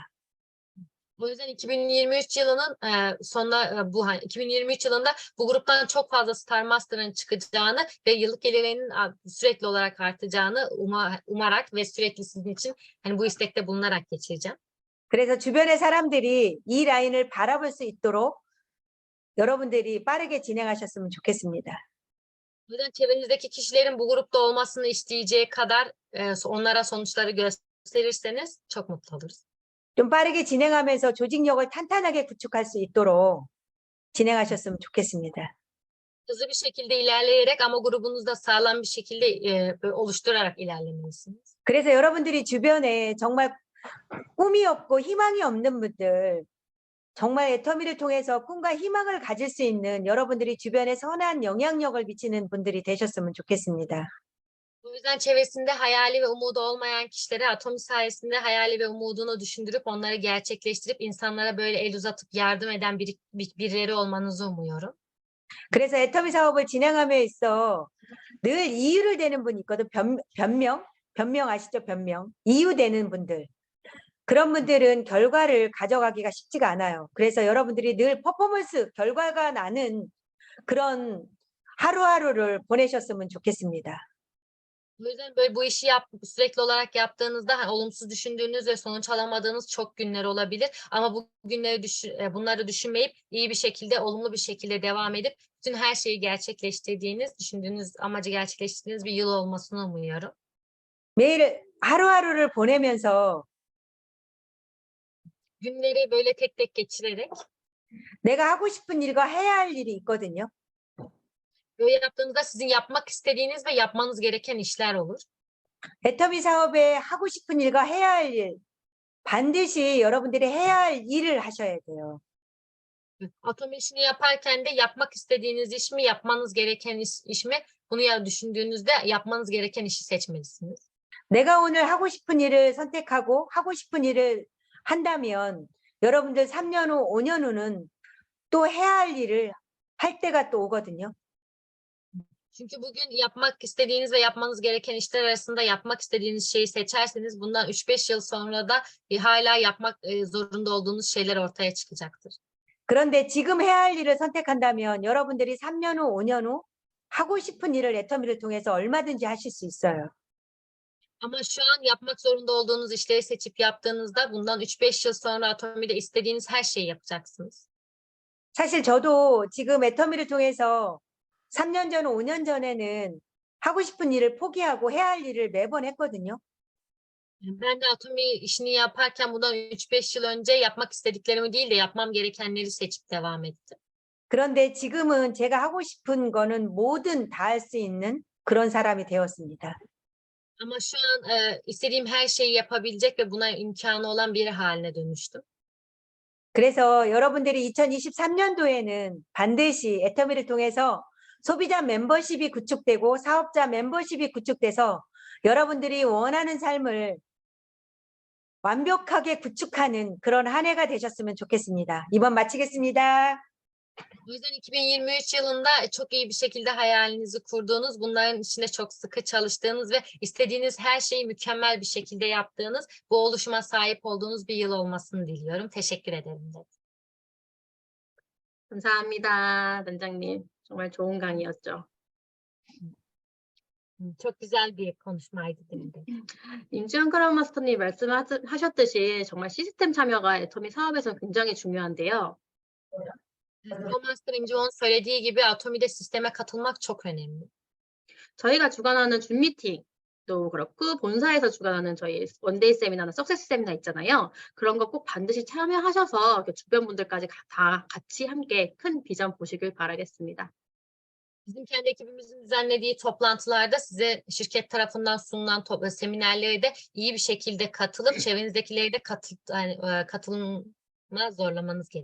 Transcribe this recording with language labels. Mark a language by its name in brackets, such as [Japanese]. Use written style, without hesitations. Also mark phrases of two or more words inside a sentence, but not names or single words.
[Turkish] O yüzden 2023 yılının 2023 yılında bu gruptan çok fazla Star Master'ın çıkacağını ve yıllık gelirlerinin sürekli olarak artacağını umarak ve sürekli sizin için bu istekte bulunarak geçireceğim. [Korean] 그래서 주변의 사람들이 이 라인을 바라볼 수 있도록 여러분들이 빠르게 진행하셨으면 좋겠습니다. [Turkish] O yüzden çevrenizdeki kişilerin bu grupta olmasını isteyeceği kadar onlara sonuçları gösterirseniz çok mutlu oluruz. [Korean] 좀 빠르게 진행하면서 조직력을 탄탄하게 구축할 수 있도록 진행하셨으면 좋겠습니다. [Turkish] Hızlı bir şekilde ilerleyerek ama grubunuzda sağlam bir şekilde oluşturarak ilerlemelisiniz. [Korean] 그래서 여러분들이 주변에 정말 꿈이 없고 희망이 없는 분들, 정말 애터미를 통해서 꿈과 희망을 가질 수 있는 여러분들이 주변에 선한 영향력을 미치는 분들이 되셨으면 좋겠습니다. [Turkish] O yüzden çevresinde hayali ve umudu olmayan kişilere Atomi sayesinde hayali ve umudunu düşündürüp onları gerçekleştirip insanlara böyle el uzatıp yardım eden birileri olmanızı umuyorum. [Korean] 그래서 애터미 사업을 진행함에 있어 늘 이유를 대는 분이 있거든. 변명 아시죠? 변명. 이유 대는 분들. 그런 분들은 결과를 가져가기가 쉽지가 않아요. 그래서 여러분들이 늘 퍼포먼스, 결과가 나는 그런 하루하루를 보내셨으면 좋겠습니다. [Turkish] O yüzden böyle bu işi sürekli olarak yaptığınızda olumsuz düşündüğünüz ve sonuç alamadığınız çok günler olabilir. Ama bu günleri bunları düşünmeyip iyi bir şekilde, olumlu bir şekilde devam edip bütün her şeyi gerçekleştirdiğiniz, düşündüğünüz amacı gerçekleştirdiğiniz bir yıl olmasını umuyorum. [Korean] 매일 하루하루를 보내면서 [Turkish] Günleri böyle tek tek geçirerek [Korean] 내가 하고 싶은 일과 해야 할 일이 있거든요. [Turkish] böyle yaptığınızda sizin yapmak istediğiniz ve yapmanız gereken işler olur. [Korean] 애터미 사업에 하고 싶은 일과 해야 할 일, 반드시 여러분들이 해야 할 일을 하셔야 돼요. [Turkish] Atom işini yaparken de yapmak istediğiniz iş mi, yapmanız gereken iş mi? Bunu düşündüğünüzde yapmanız gereken işi seçmelisiniz. [Korean] 내가 오늘 하고 싶은 일을 선택하고 하고 싶은 일을 한다면 여러분들 3년 후, 5년 후는 또 해야 할 일을 할 때가 또 오거든요. [Turkish] Çünkü bugün yapmak istediğiniz ve yapmanız gereken işler arasında yapmak istediğiniz şeyi seçerseniz bundan 3-5 yıl sonra da hala yapmak zorunda olduğunuz şeyler ortaya çıkacaktır. [Korean] 그런데 지금 해야 할 일을 선택한다면 여러분들이 3년 후, 5년 후 하고 싶은 일을 애터미를 통해서 얼마든지 하실 수 있어요. [Turkish] Ama şu an yapmak zorunda olduğunuz işleri seçip yaptığınızda bundan 3-5 yıl sonra Atomi'de istediğiniz her şeyi yapacaksınız. [Korean] 사실 저도 지금 애터미를 통해서 3년 전, 5년 전에는 하고 싶은 일을 포기하고 해야 할 일을 매번 했거든요. [Turkish] Ben de Atomi işini yaparken bundan 3-5 yıl önce yapmak istediklerimi değil de yapmam gerekenleri seçip devam ettim. [Korean] 그런데 지금은 제가 하고 싶은 거는 뭐든 다 할 수 있는 그런 사람이 되었습니다. [Turkish] Ama şu an istediğim her şeyi yapabilecek ve buna imkanı olan biri haline dönüştüm. [Korean] 그래서 여러분들이 2023년도에는 반드시 애터미를 통해서 소비자 멤버십이 구축되고 사업자 멤버십이 구축돼서 여러분들이 원하는 삶을 완벽하게 구축하는 그런 한 해가 되셨으면 좋겠습니다. 이번 마치겠습니다. [Turkish] O yüzden 2023 yılında çok iyi bir şekilde hayalinizi kurduğunuz, bunların içinde çok sıkı çalıştığınız ve istediğiniz her şeyi mükemmel bir şekilde yaptığınız, bu oluşuma sahip olduğunuz bir yıl olmasını diliyorum. Teşekkür ederim. [Korean] 감사합니다, 단장님. 정말 좋은 강의였죠. [Turkish] Çok güzel bir konuşmaydı dedim. [Korean] 임지영 크라운 마스터님 말씀하셨듯이 정말 시스템 참여가 애터미 사업에서 굉장히 중요한데요. [Turkish] Master İmciğoğlu'nun söylediği gibi Atomi'de sisteme katılmak çok önemli. [Korean] 저희가 주관하는 줌 미팅도 그렇고 본사에서 주관하는 저희 원데이 세미나나 석세스 세미나 있잖아요. 그런 거 꼭 반드시 참여하셔서 이렇게 주변 분들까지 다 같이 함께 큰 비전 보시길 바라겠습니다. [Turkish] Bizim kendi ekibimizin düzenlediği toplantılarda size şirket tarafından sunulan seminerlere de iyi bir şekilde katılıp çevrenizdekileri de katılma zorlamanız gerekiyor.